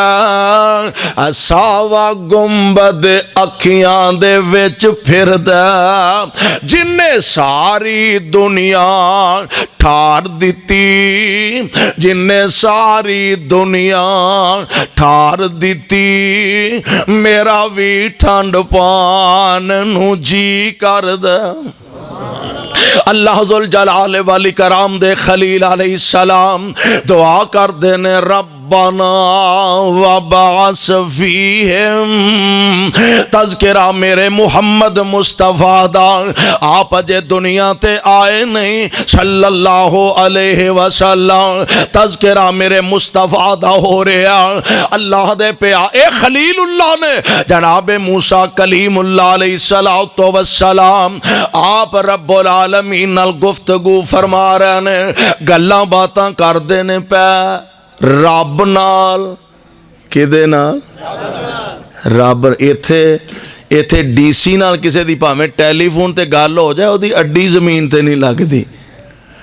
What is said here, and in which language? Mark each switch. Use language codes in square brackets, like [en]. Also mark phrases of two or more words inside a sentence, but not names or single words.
[pa] ساوا گنبد اکھیاں دے وچ پھردا، جنے ساری دنیا ٹھار دتی، جنے ساری دنیا ٹھار دتی، میرا بھی ٹھنڈ پان نوں جی کردا. اللہ ذوالجلال والی کرام دے خلیل علیہ السلام دعا کر دینے, [ar] ربنا وابعث فیہم. [pa] تذکرہ میرے محمد مصطفیٰ دا، آپ اجے دنیا تے آئے نہیں [ar] صلی اللہ علیہ وسلم. [pa] تذکرہ میرے مصطفیٰ دا ہو رہا۔ اللہ دے پیا اے خلیل اللہ نے جناب موسیٰ کلیم اللہ [ar] علیہ الصلوٰۃ والسلام [pa] آپ [ar] رب العالمین [pa] نال گفتگو فرما رہے نے، گلاں باتاں کردے نے پئے رب نال. کدے نال؟ رب. ایتھے ایتھے ڈی سی نال کسے دی بھاویں ٹیلیفون تے گل ہو جائے، اودی اڈی زمین تے نہیں لگدی.